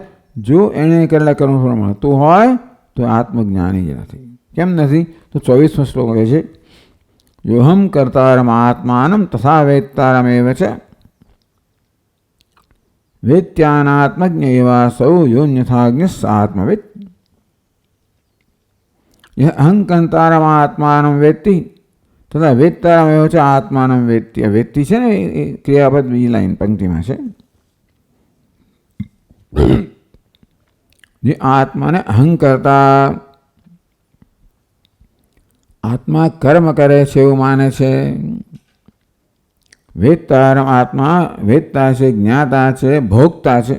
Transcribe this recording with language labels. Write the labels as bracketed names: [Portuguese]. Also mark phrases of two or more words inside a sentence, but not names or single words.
[Gujarati] જો એને કરેલા કર્મ ફળ મળતું હોય તો આત્મજ્ઞાની જ નથી. કેમ નથી? તો 24મો શ્લોક કહે છે, [Sanskrit] યોહમ કર્તારમ આત્માનમ તથા વેત્તારમેવ છે વેત્યાનાત્મજ્ઞ એવાસૌ યોન્યથાજ્ઞ આત્મવેત્. यह अहंकर्तारम आत्मानं वेत्ति तथा वेत्तारमेव च आत्मानं वेत्ति. [Gujarati] वेत्ति છે ને એ ક્રિયાપદ બીજી લાઈન પંક્તિમાં છે. જે આત્માને અહંકર્તા, આત્મા કર્મ કરે છે એવું માને છે. વેત્તારમ, આત્મા વેત્તા છે, જ્ઞાતા છે, ભોગતા છે.